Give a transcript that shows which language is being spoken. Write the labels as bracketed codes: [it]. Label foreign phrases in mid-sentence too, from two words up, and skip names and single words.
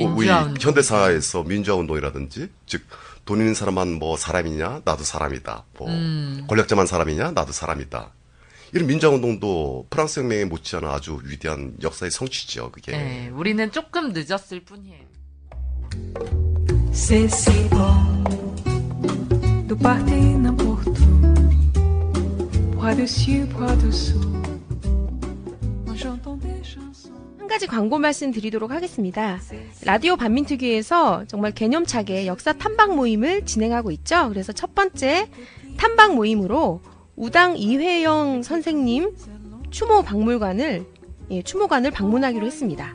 [ko] 민주화운동. 현대사에서 민주화운동이라든지 즉 돈 있는 사람만 사람이냐 나도 사람이다. 권력자만 사람이냐 나도 사람이다. 이런 민주화운동도 프랑스 혁명에 못지않아 아주 위대한 역사의 성취죠. 그게. 네, 우리는 조금 늦었을 뿐이에요. [fr] C'est si bon de partir n'importe où, bras dessus, bras dessous. Moi j'entends des chansons. [ko] 한 가지 광고 말씀 드리도록 하겠습니다. 라디오 반민특위에서 정말 개념차게 역사 탐방 모임을 진행하고 있죠. 그래서 첫 번째 탐방 모임으로 우당 이회영 선생님 추모관을 방문하기로 했습니다.